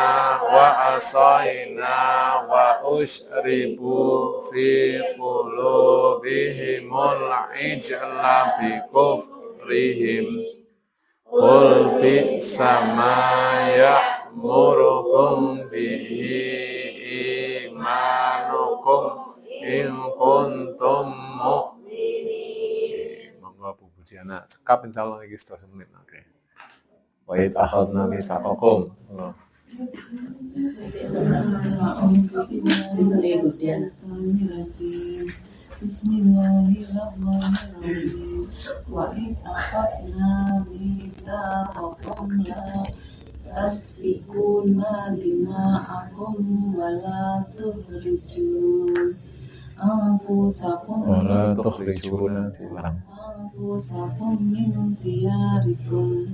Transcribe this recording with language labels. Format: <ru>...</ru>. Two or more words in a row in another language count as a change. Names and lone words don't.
<ar>وَعَصَيْنَا وَأُشْرِبُوا فِي قُلُوبِهِمُ الْعِجْلَ بِكُفْرِهِمْ قُلْ بِئْسَ مَا يَأْمُرُكُمْ بِهِ إِيمَانُكُمْ إِن كُنتُم مُّؤْمِنِينَ.</ar> <jv>Monggo Bu Budiana cekap insyaallah iki 1 menit. Oke.</jv> <ar>وإذ أخذنا ميثاقكم. بسم الله الرحمن الرحيم. وإذ أخذنا ميثاقكم لا تسفكون دماءكم ولا تخرجون أنفسكم من دياركم</ar>